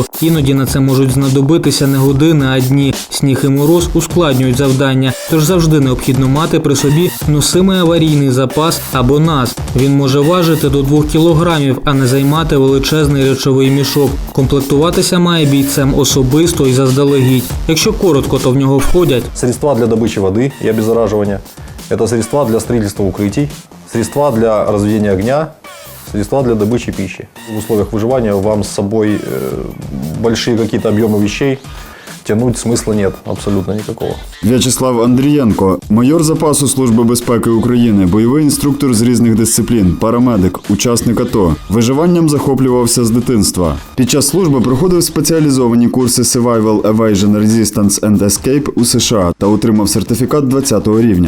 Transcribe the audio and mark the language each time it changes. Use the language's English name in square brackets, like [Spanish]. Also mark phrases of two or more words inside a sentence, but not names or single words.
[Ukrainian] Іноді на це можуть знадобитися не години, а дні. Сніг і мороз ускладнюють завдання, тож завжди необхідно мати при собі носимий аварійний запас або НАЗ. Він може важити до 2 кілограмів, а не займати величезний речовий мішок. Комплектуватися має бійцем особисто і заздалегідь. Якщо коротко, то в нього входять [Russian] средства для добычи воды и обеззараживания, это средства для строительства укрытий, средства для разведения огня, средства для добычи пищи. В условиях выживания вам с собой большие какие-то объемы вещей тянуть смысла нет, абсолютно никакого. [Ukrainian] В'ячеслав Андрієнко, майор запасу Служби безпеки України, бойовий інструктор з різних дисциплін, парамедик, учасник АТО. Виживанням захоплювався з дитинства. Під час служби проходив спеціалізовані курси Survival, Evasion, Resistance and Escape у США та отримав сертифікат 20-го рівня.